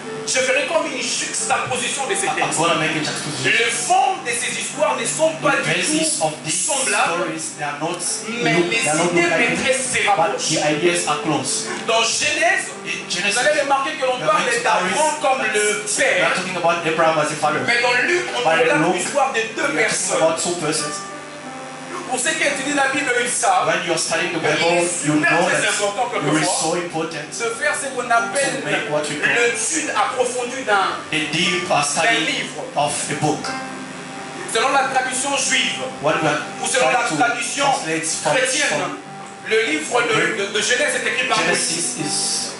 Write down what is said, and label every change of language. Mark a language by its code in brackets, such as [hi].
[fr] Je ferai comme une juxtaposition de ces textes. Le fond de ces histoires ne sont pas du tout semblables, mais les idées maîtresses se rapprochent. Dans Genèse, vous allez remarquer que l'on parle d'Abraham comme le père. Mais dans Luc, on parle l'histoire de deux personnes. Pour ceux qui étudient la Bible, ils savent. [en] When you are studying the Bible, you know that it is so important [fr] de faire ce qu'on appelle l'étude approfondie d'un livre. [en] Of a book. [fr] Selon la tradition juive ou selon la tradition chrétienne, le livre de Genèse est écrit par Moïse.